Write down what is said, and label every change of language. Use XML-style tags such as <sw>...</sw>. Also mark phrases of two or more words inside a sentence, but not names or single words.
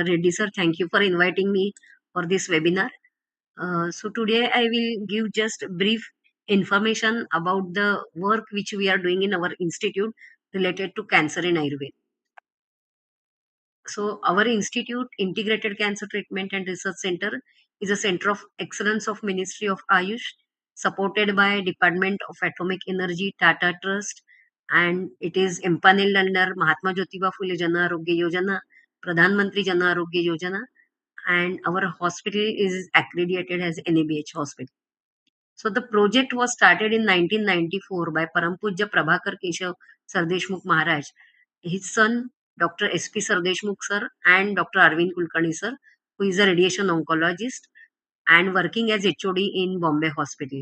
<en>Reddy sir, thank you for inviting me for this webinar. So today I will give just brief information about the work which we are doing in our institute related to cancer in Ayurveda. So our institute, Integrated Cancer Treatment and Research Center, is a center of excellence of Ministry of Ayush, supported by Department of Atomic Energy, Tata Trust, and it is empaneled under Mahatma Jyotiba Phule Jan Arogya Yojana, Pradhan Mantri Jan Arogya Yojana, and our hospital is accredited as NABH hospital. So the project was started in 1994 by Param Pujya Prabhakar Keshav Sardeshmukh Maharaj. His son, Dr. S.P. Sardeshmukh sir, and Dr. Arvind Kulkarni sir, who is a radiation oncologist and working as HOD in Bombay Hospital.</en>